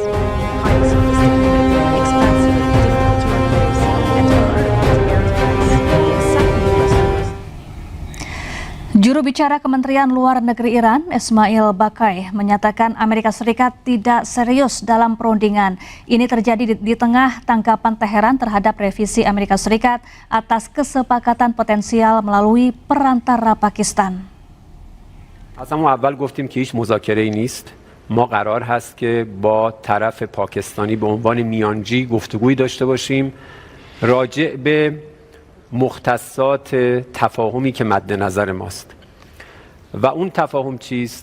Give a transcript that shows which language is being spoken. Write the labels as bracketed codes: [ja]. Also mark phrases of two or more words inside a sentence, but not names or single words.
[id] Juru bicara Kementerian Luar Negeri Iran, Ismail Baqai, menyatakan Amerika Serikat tidak serius dalam perundingan. Ini terjadi di tengah tanggapan Teheran terhadap revisi Amerika Serikat atas kesepakatan potensial melalui perantara Pakistan. [fa] از همون اول گفتیم که هیچ مذاکره‌ای نیست. ما قرار هست که با طرف پاکستانی به عنوان میانجی گفتگویی داشته باشیم راجع به مختصات تفاهمی که مد نظر ماست. و اون تفاهم چیست؟